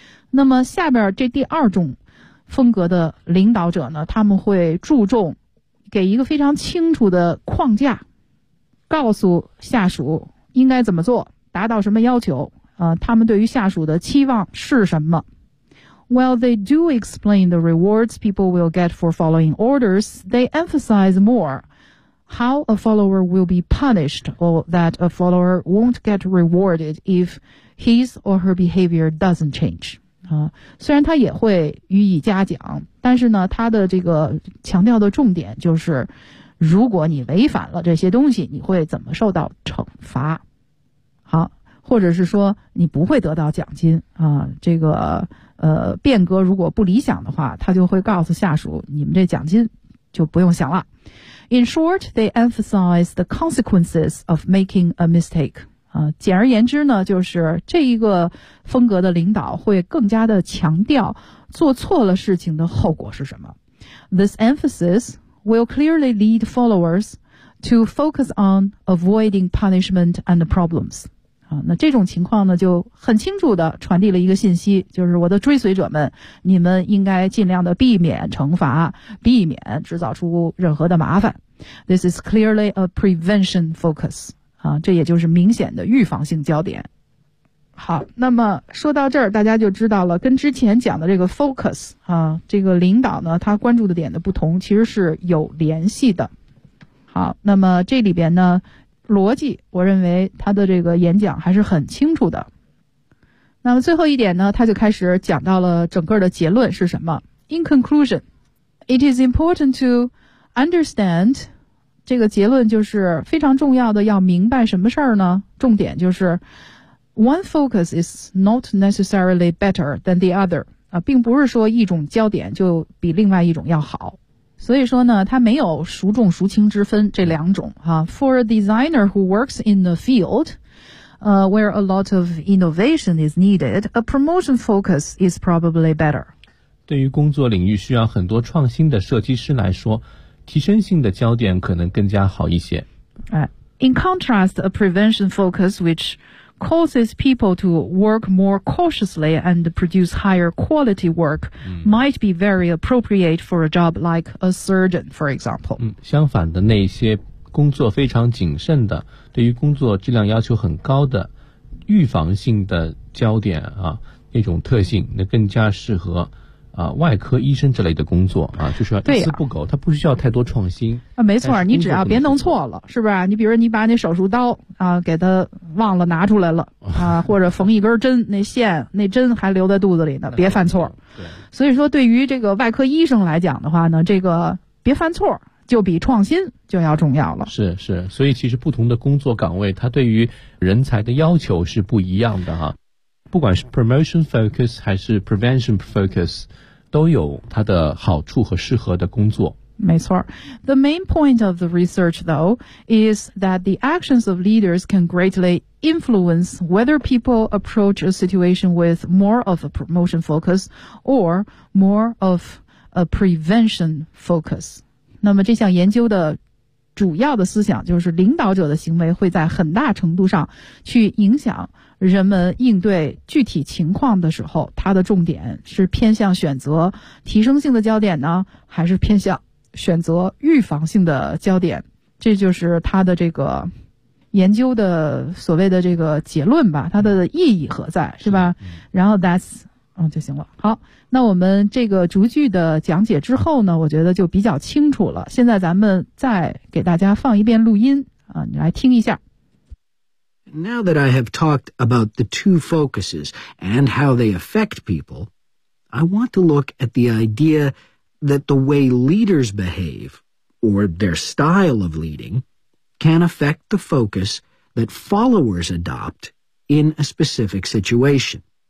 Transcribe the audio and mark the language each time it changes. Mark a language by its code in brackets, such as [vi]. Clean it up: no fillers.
[zh] 那么下边这第二种风格的领导者呢，他们会注重给一个非常清楚的框架，告诉下属应该怎么做，达到什么要求，他们对于下属的期望是什么。 [en] While they do explain the rewards people will get for following orders, they emphasize more how a follower will be punished or that a follower won't get rewarded if his or her behavior doesn't change. [zh] 虽然他也会予以嘉奖，但是呢，他的这个强调的重点就是，如果你违反了这些东西，你会怎么受到惩罚？好，或者是说你不会得到奖金啊。这个变革如果不理想的话，他就会告诉下属，你们这奖金就不用想了。 [en] In short, they emphasize the consequences of making a mistake. [zh] 简而言之呢，就是这一个风格的领导会更加的强调做错了事情的后果是什么。 [en] This emphasis will clearly lead followers to focus on avoiding punishment and problems. [zh] 那这种情况呢，就很清楚的传递了一个信息，就是我的追随者们，你们应该尽量的避免惩罚，避免制造出任何的麻烦。 [en] This is clearly a prevention focus. [zh] 这也就是明显的预防性焦点。好，那么说到这儿，大家就知道了，跟之前讲的这个 focus 啊，这个领导呢，他关注的点的不同，其实是有联系的。好，那么这里边呢，逻辑，我认为他的这个演讲还是很清楚的。那么最后一点呢，他就开始讲到了整个的结论是什么。 [en] In conclusion, it is important to understand, [zh] 这个结论就是非常重要的，要明白什么事儿呢？重点就是 [en] one focus is not necessarily better than the other, [zh] 并不是说一种焦点就比另外一种要好。所以说呢，它没有孰重孰轻之分这两种啊。 [en] For a designer who works in the field,where a lot of innovation is needed, a promotion focus is probably better. [zh] 对于工作领域需要很多创新的设计师来说，提升性的焦点可能更加好一些。 [en] In contrast, a prevention focus, which causes people to work more cautiously and produce higher quality work,might be very appropriate for a job like a surgeon, for example. [zh] 相反的，那些工作非常谨慎的，对于工作质量要求很高的预防性的焦点啊，那种特性，那更加适合啊外科医生之类的工作啊，就是要一丝不苟，它不需要太多创新啊。没错，你只要别弄错了，是不是？你比如你把那手术刀啊给它忘了拿出来了啊，或者缝一根针，那线那针还留在肚子里呢，别犯错。所以说，对于这个外科医生来讲的话呢，这个别犯错就比创新就要重要了。是是，所以其实不同的工作岗位，它对于人才的要求是不一样的哈。不管是 promotion focus 还是 prevention focus, 都有它的好处和适合的工作。没错。 [en] The main point of the research, though, is that the actions of leaders can greatly influence whether people approach a situation with more of a promotion focus or more of a prevention focus. [zh] 那么这项研究的主要的思想就是，领导者的行为会在很大程度上去影响人们应对具体情况的时候，他的重点是偏向选择提升性的焦点呢，还是偏向选择预防性的焦点？这就是他的这个研究的所谓的这个结论吧，他的意义何在，是吧？然后 that's,就行了。好，那我们这个逐句的讲解之后呢，我觉得就比较清楚了。现在咱们再给大家放一遍录音啊，你来听一下。 [en] Now that I have talked about the two focuses and how they affect people, I want to look at the idea that the way leaders behave, or their style of leading, can affect the focus that followers adopt in a specific situation.